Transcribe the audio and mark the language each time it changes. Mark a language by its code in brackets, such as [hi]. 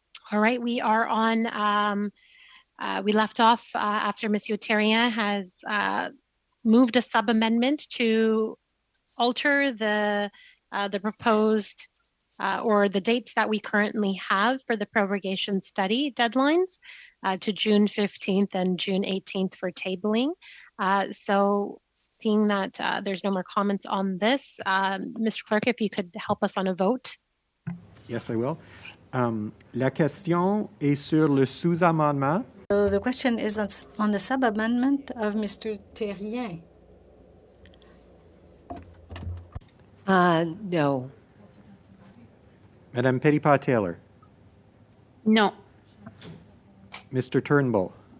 [en] All right, we are on, we left off after Monsieur Terrien has moved a sub-amendment to alter the proposed or the dates that we currently have for the prorogation study deadlines to June 15th and June 18th for tabling. So seeing that there's no more comments on this, Mr. Clerk, if you could help us on a vote. Yes, I will. [fr] La question est sur le sous-amendement. [en] So the question is on the sub-amendment of Mr. Terrien. No. Madame Petitpas-Taylor. No. Mr. Turnbull.